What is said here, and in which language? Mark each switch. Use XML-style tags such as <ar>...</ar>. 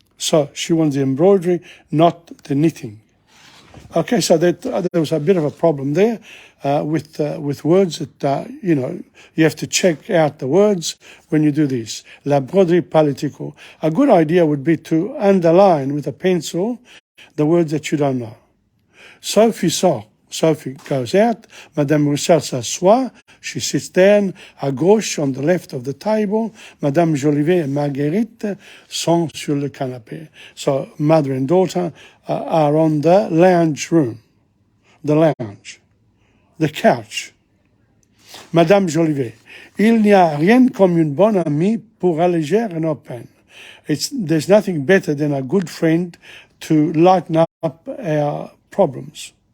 <en>So she wants the embroidery, not the knitting. Okay, so that there was a bit of a problem there with words that you have to check out the words when you do this.</en> <fr>La broderie politico.</fr> <en>A good idea would be to underline with a pencil the words that you don't know.</en> <fr>Sophie sort.</fr> <en>Sophie goes out.</en> <fr>Madame Roussel s'assoit.</fr> <en>She sits down</en> <fr>à gauche</fr> <en>on the left of the table.</en> <fr>Madame Jolivet and Marguerite sont sur le canapé.</fr> <en>So mother and daughter are on the lounge room. The lounge. The couch. Madame Jolivet.</en> <fr>Il n'y a rien comme une bonne amie pour alléger nos peines.</fr> <en>There's nothing better than a good friend to lighten up our problems.</en>